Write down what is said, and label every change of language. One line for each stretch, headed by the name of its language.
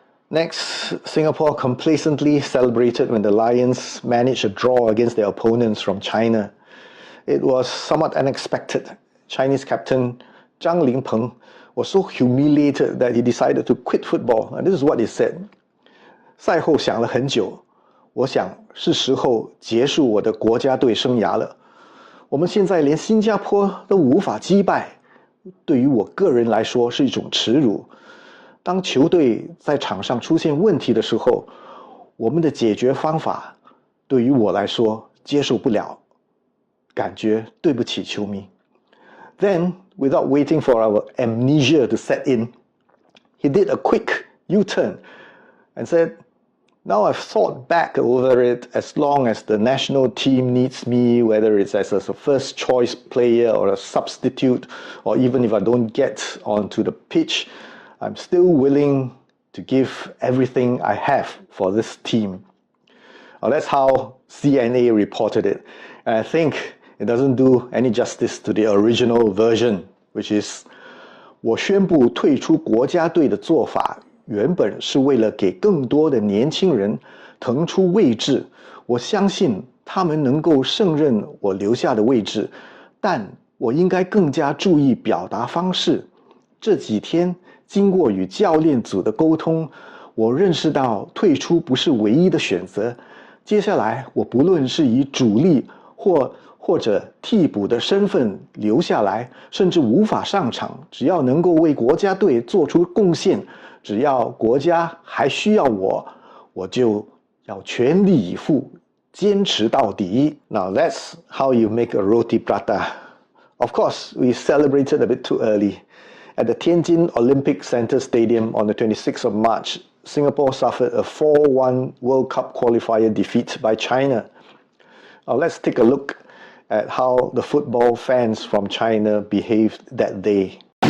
English: Next, Singapore complacently celebrated when the Lions managed a draw against their opponents from China. It was somewhat unexpected. Chinese captain Zhang Lingpeng was so humiliated that he decided to quit football, and this is what he said.
Chinese: 赛后想了很久，我想是时候结束我的国家队生涯了。我们现在连新加坡都无法击败，对于我个人来说是一种耻辱。当球队在场上出现问题的时候，我们的解决方法对于我来说接受不了，感觉对不起球迷。
English: Then, without waiting for our amnesia to set in, he did a quick U-turn and said, "Now I've thought back over it, as long as the national team needs me, whether it's as a first choice player or a substitute, or even if I don't get onto the pitch, I'm still willing to give everything I have for this team." Now, that's how CNA reported it. And I think it doesn't do any justice to the original version, which is,
Chinese: 我宣布退出国家队的做法原本是为了给更多的年轻人腾出位置，我相信他们能够胜任我留下的位置，但我应该更加注意表达方式。这几天经过与教练组的沟通，我认识到退出不是唯一的选择。接下来我不论是以主力或者替补的身份留下来，甚至无法上场，只要能够为国家队做出贡献，只要国家还需要我就要全力以赴，坚持到底。
English: Now that's how you make a roti prata. Of course, we celebrated a bit too early. At the Tianjin Olympic Center Stadium on the 26th of March, Singapore suffered a 4-1 World Cup qualifier defeat by China. Now let's take a look at how the football fans from China behaved that day.